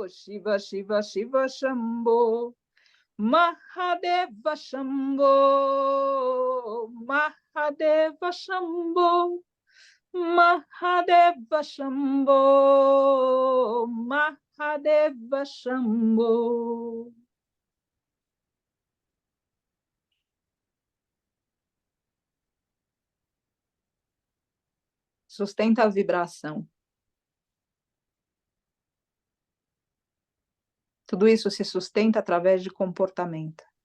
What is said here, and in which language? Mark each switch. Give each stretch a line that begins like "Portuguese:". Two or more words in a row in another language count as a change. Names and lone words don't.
Sanskrit: Shiva, Shiva, Shiva, Shambho. Mahadeva Shambho. Mahadeva Shambho. Mahadeva Shambho. Mahadeva Shambho.
Portuguese: Sustenta a vibração. Tudo isso se sustenta através de comportamento.